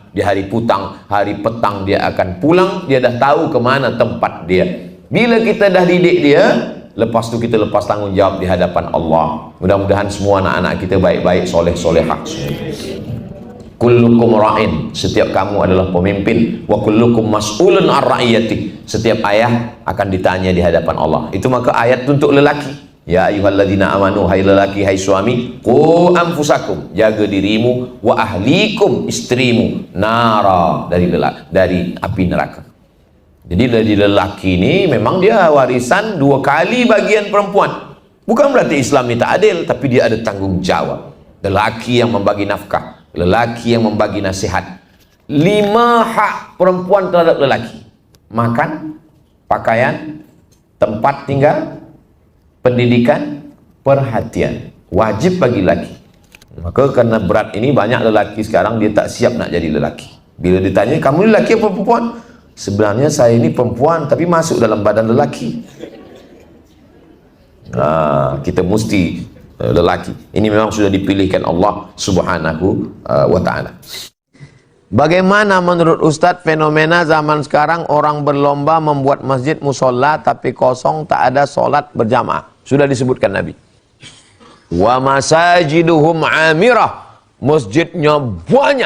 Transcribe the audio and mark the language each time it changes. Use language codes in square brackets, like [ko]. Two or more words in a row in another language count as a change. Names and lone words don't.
[ms] Di hari petang dia akan pulang, dia dah tahu ke mana tempat dia. Bila kita dah didik dia, lepas tu kita lepas tanggungjawab di hadapan Allah. Mudah-mudahan semua anak-anak kita baik-baik, soleh-solehah. [ar] كلكم راع, [ms] setiap kamu adalah pemimpin. [ar] وكلكم مسؤولون الرعية, [ms] setiap ayah akan ditanya di hadapan Allah. Itu maka ayat untuk lelaki. [ar] يا أيها الذين آمنوا, [ms] hai lelaki, hai suami, [ar] قوا أنفسكم, [ms] jaga dirimu, [ar] وأهليكم, [ms] istrimu, nara, dari api neraka. Jadi dari lelaki ini memang dia warisan 2 kali bagian perempuan. Bukan berarti Islam ini tak adil, tapi dia ada tanggung jawab. Lelaki yang membagi nafkah, lelaki yang membagi nasihat. 5 hak perempuan terhadap lelaki: makan, pakaian, tempat tinggal, pendidikan, perhatian. Wajib bagi lelaki. Maka karena berat ini banyak lelaki sekarang dia tak siap nak jadi lelaki. Bila ditanya, kamu lelaki apa perempuan? Sebenarnya saya ini perempuan tapi masuk dalam badan lelaki. Kita mesti lelaki. Ini memang sudah dipilihkan Allah [ar] سبحانه وتعالى. [ms] Bagaimana menurut Ustadz fenomena zaman sekarang orang berlomba membuat masjid musola tapi kosong, tak ada solat berjamaah? Sudah disebutkan Nabi. [ar] ومساجدهم عامرة, [ms] masjidnya banyak.